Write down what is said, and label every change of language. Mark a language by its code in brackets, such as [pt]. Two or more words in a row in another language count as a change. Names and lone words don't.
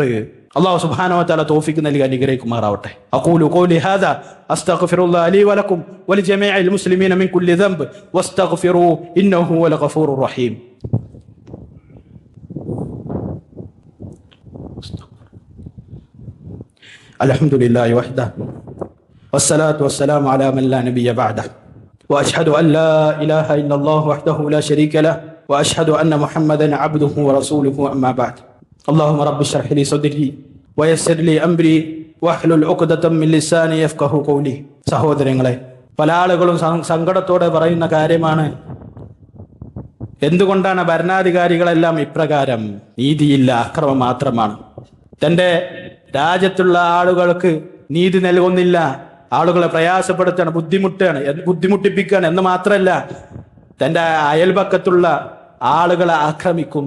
[ar] الله سبحانه وتعالى [ml] തൗഫീഖ് നൽകി അനുഗ്രഹിക്കുമാറാവട്ടെ. [ar] أقول قولي هذا أستغفر الله لي ولكم ولجميع المسلمين من كل ذنب واستغفروا إنه هو الغفور الرحيم. الحمد لله وحده والصلاة والسلام على من لا نبي بعده وأشهد أن لا إله إلا الله وحده لا شريك له وأشهد أن محمدا عبده ورسوله أما بعد اللهم رب اشرح لي صدري ويسر لي أمري واحلل عقدة من لساني يفقهوا قولي. [ml] സഹോദരങ്ങളെ, പല ആളുകളും സങ്കടത്തോടെ പറയുന്ന കാര്യമാണ്, എന്തുകൊണ്ടാണ് ഭരണാധികാരികളെല്ലാം ഇപ്രകാരം? നീതിയില്ല, അക്രമം മാത്രമാണ്. തൻ്റെ രാജ്യത്തുള്ള ആളുകൾക്ക് നീതി നൽകുന്നില്ല, ആളുകളെ പ്രയാസപ്പെടുത്താണ്, ബുദ്ധിമുട്ടിപ്പിക്കുകയാണ് എന്ന് മാത്രമല്ല തൻ്റെ അയൽപക്കത്തുള്ള ആളുകളെ ആക്രമിക്കുന്നു.